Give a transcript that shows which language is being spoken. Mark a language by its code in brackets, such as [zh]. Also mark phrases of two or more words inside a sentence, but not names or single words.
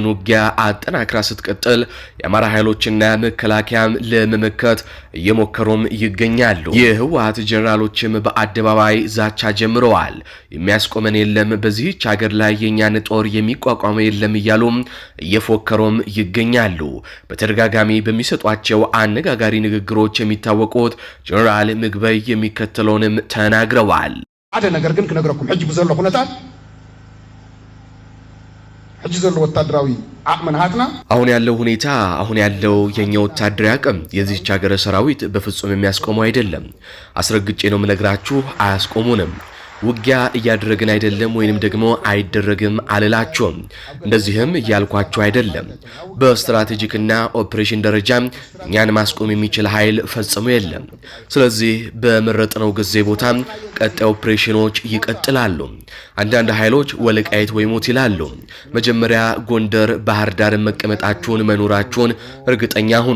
[am] ውጊያ አጠናክራ ስትቀጥል የአማራ ኃይሎችና መከላከያም ለመመከት እየሞከሩም ይገኛሉ። የህወሓት ጀነራሎችም በአደባባይ ዛቻ ጀምረዋል። የሚያስቆመን የለም፣ በዚህች ሀገር ላይ የኛን ጦር የሚቋቋመው የለም እያሉም እየፎከሩም ይገኛሉ። በተደጋጋሚ በሚሰጧቸው አነጋጋሪ ንግግሮች የሚታወቁት ጀነራል ምግበይ የሚከተለውንም ተናግረዋል። [ti] አደ ነገር ግን ክነግረኩም ሕጂ ብዘሎ ኩነታት ሕጂ ዘሎ ወታደራዊ አቅመናሃትና [am] አሁን ያለው ሁኔታ አሁን ያለው የኛ ወታደራዊ አቅም የዚህች ሀገር ሰራዊት በፍጹም የሚያስቆመው አይደለም። አስረግጬ ነው የምነግራችሁ፣ አያስቆሙንም። ውጊያ እያደረግን አይደለም ወይንም ደግሞ አይደረግም አልላችሁም። እንደዚህም እያልኳችሁ አይደለም። በስትራቴጂክና ኦፕሬሽን ደረጃ እኛን ማስቆም የሚችል ኃይል ፈጽሞ የለም። ስለዚህ በመረጥነው ጊዜ ቦታ ቀጣይ ኦፕሬሽኖች ይቀጥላሉ። አንዳንድ ኃይሎች ወልቃይት ወይ ሞት ይላሉ። መጀመሪያ ጎንደር፣ ባህር ዳር መቀመጣችሁን መኖራችሁን እርግጠኛ ሁኑ።